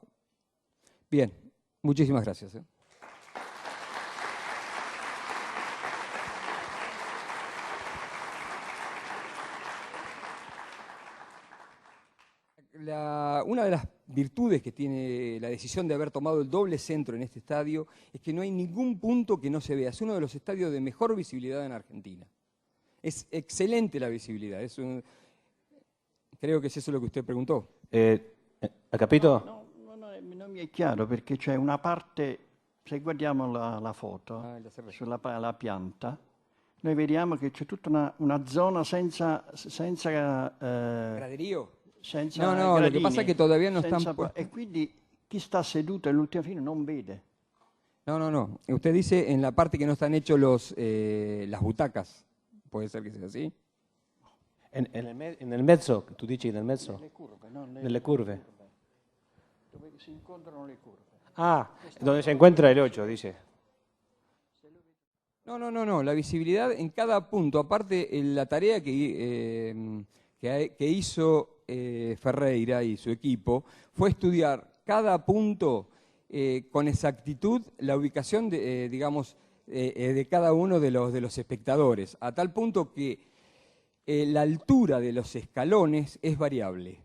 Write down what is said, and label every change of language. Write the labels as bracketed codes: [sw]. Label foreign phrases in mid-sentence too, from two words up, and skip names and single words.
[es] Bien, muchísimas gracias. Una de las virtudes que tiene la decisión de haber tomado el doble centro en este estadio es que no hay ningún punto que no se vea. Es uno de los estadios de mejor visibilidad en Argentina. Es excelente la visibilidad. Creo que es eso lo que usted preguntó. [it] ¿Ha capito? Non mi è chiaro perché c'è una parte, se guardiamo la foto, sulla la pianta, noi vediamo che c'è tutta una zona senza [es] ¿Graderío? [it] senza [es] No, [it] gradini, [es] lo que pasa es que todavía no están puestos. [it] E quindi chi sta seduto all'ultima fila non vede. [es] No. Usted dice en la parte que no están hechos las butacas. ¿Puede ser que sea así? [it] Nel mezzo, tu dici nel mezzo? Nelle curve, no? Nelle curve. Dove si incontrano le curve. [es] Ah, donde se encuentra el 8, dice. No. La visibilidad en cada punto, aparte la tarea que hizo Ferreira y su equipo, fue estudiar cada punto con exactitud la ubicación de cada uno de los espectadores, a tal punto que la altura de los escalones es variable.